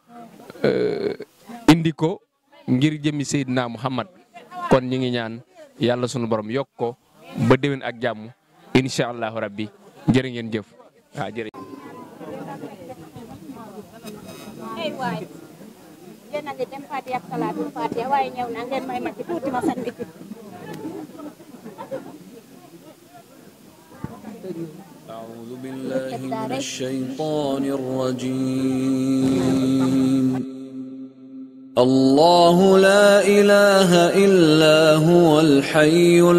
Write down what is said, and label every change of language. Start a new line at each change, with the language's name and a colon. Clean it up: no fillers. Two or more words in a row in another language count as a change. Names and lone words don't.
Wolof: indi ko ngir jëmi Seydina Muhammad kon ñi ngi ñaan yàlla sunu borom yokk ko ba déwén ak jàmm
Arabic: إن شاء الله ربي
Wolof: jërë ngeen jëf waaw jërë waay yéen a ngi dem Fatiha ak salaatul Fatiha waaye ñëw na ngeen may ma ci tuuti ma sànni ci
Arabic: أعوذ بالله من الشيطان الرجيم الله لا إله إلا هو الحي